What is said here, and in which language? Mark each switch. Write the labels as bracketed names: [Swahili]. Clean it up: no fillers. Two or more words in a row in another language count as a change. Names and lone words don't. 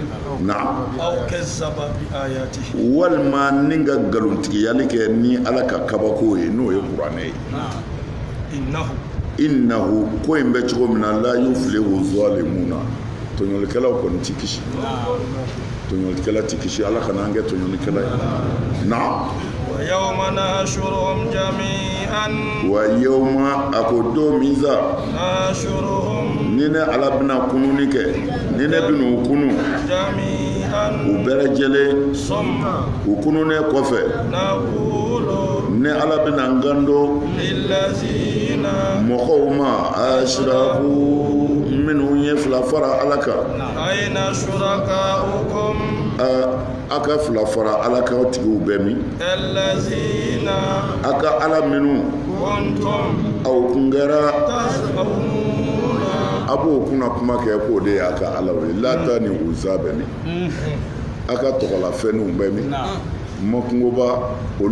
[Bambara] walima ni ka nkalontigiyali kɛ ni ala ka kabako ye n'o ye kuranɛ ye innahu ko in bɛ cogo min na [Arabic] لا يفلح الظالمون [Bambara] tɔɲɔlikɛlaw kɔni ti kisi tɔɲɔlikɛla ti kisi ala kana an kɛ tɔɲɔlikɛla ye na [Arabic] ويوم نحشرهم جميعا [Bambara] ويوم ako don min sa [Arabic] نحشرهم [Bambara] ni ne ala bɛna kununi kɛ ni ne bɛna u kunu [Arabic] جميعا [Bambara] u bɛɛ lajɛlen [Arabic] ثم [Bambara] u kununen kɔfɛ [Arabic] نقول [Bambara] ne ala bɛna n kando [Arabic] للذين [Bambara] mɔgɔw ma ashraku minnu ye fila fara ala kan [Arabic] أين شركاؤكم [Bambara] a ka fila fara ala kan tigiw bɛɛ min [Arabic] الذين [Bambara] a ka ala minnu [Arabic] كنتم [Bambara] aw kun kɛra [Arabic] تزعمون [Bambara] a b'o kunna kuma kɛ k'o de y'a ka ala ye lata ni uza bɛ min a ka tɔgɔlafɛnw bɛ min makungoba olu